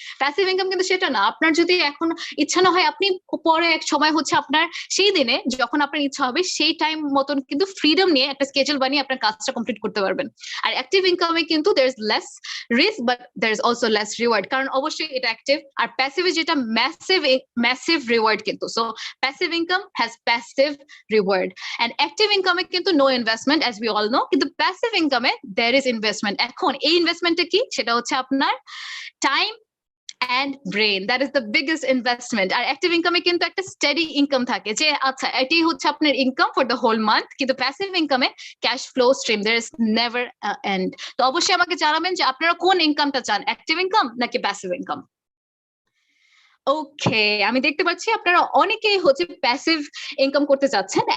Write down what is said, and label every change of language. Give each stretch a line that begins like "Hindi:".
Bangla: Passive income কিন্তু সেটা না, আপনার যদি এখন ইচ্ছা না হয় আপনি পরে এক সময় হচ্ছে আপনার সেই দিনে যখন আপনার ইচ্ছা হবে সেই টাইম মতন কিন্তু ফ্রিডম নিয়ে একটা স্কেডিউল বানিয়ে আপনার কাজটা কমপ্লিট করতে পারবেন। আর অ্যাক্টিভ ইনকামে কিন্তু
English: there is less risk but there is also less reward,
Bangla: কারণ অবশ্যই এটা অ্যাক্টিভ। আর প্যাসিভে যেটা ম্যাসিভ রিওয়ার্ড কিন্তু।
English: So passive income has passive reward, and active income এ কিন্তু no investment as we all know, কিন্তু passive income এ there is investment।
Bangla: এখন এই ইনভেস্টমেন্টটা কি? সেটা হচ্ছে আপনার time and brain,
English: that is the biggest investment।
Bangla: আর active ইনকামে কিন্তু একটা স্টেডি ইনকাম থাকে, যে আচ্ছা এটাই হচ্ছে আপনার income for the whole month, কিন্তু passive ইনকামে cash flow stream,
English: there is never end।
Bangla: তো অবশ্যই আমাকে জানাবেন যে আপনারা কোন ইনকামটা চান, অ্যাক্টিভ ইনকাম নাকি প্যাসিভ ইনকাম। ওকে, আমি দেখতে পাচ্ছি আপনারা অনেকেই হচ্ছে প্যাসিভ ইনকাম করতে চাচ্ছেন।